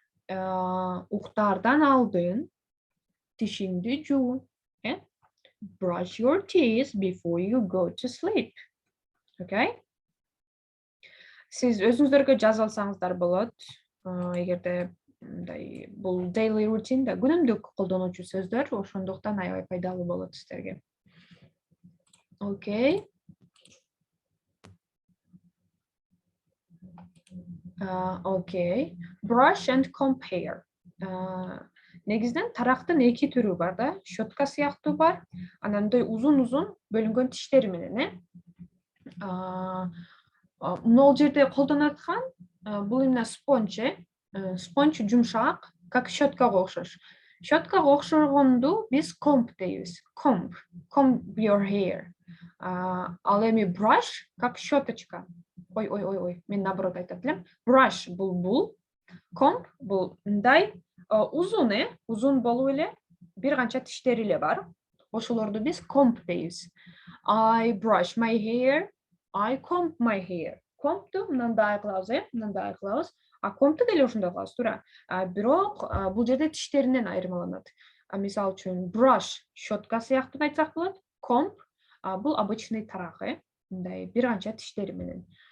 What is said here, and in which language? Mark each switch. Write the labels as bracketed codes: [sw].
[ky] Уктаардан алдын тишиңди жуу. [en] Brush your teeth before you go to sleep. Okay? [ky] Сиз өзүңүздөргө жазып алсаңыздар болот. Эгерде бул daily routine да күнүмдүк колдонуучу сөздөр, ошондуктан аябай пайдалуу болот сиздерге. [en] Okay. Okay. Brush and compare. [ky] Негизден тарактын эки түрү бар да, щетка сыяктуу бар, анан мындай узун-узун бөлүнгөн тиштери менен, Могул жерде колдонуп аткан бул эмне спонж, спонж жумшак, как щеткага окшош. Щеткага окшогонду биз comb дейбиз. [en] Comb your hair. [ky] Ал эми brush как щеточка. Ой, мен наоборот айтып элем. Brush бул, comb бул мындай узун болуп эле бир канча тиштери эле бар. Ошолорду биз comb дейбиз. [en] I brush my hair, I comb my hair. [ky] Combду мындай кылабыз, combду деле ошондой кылабыз, туура. Бирок бул жерде тиштеринен айырмаланат. Мисал үчүн brush щетка сыяктуу айтсак болот, comb бул обычный тарак, мындай бир канча тиштери менен.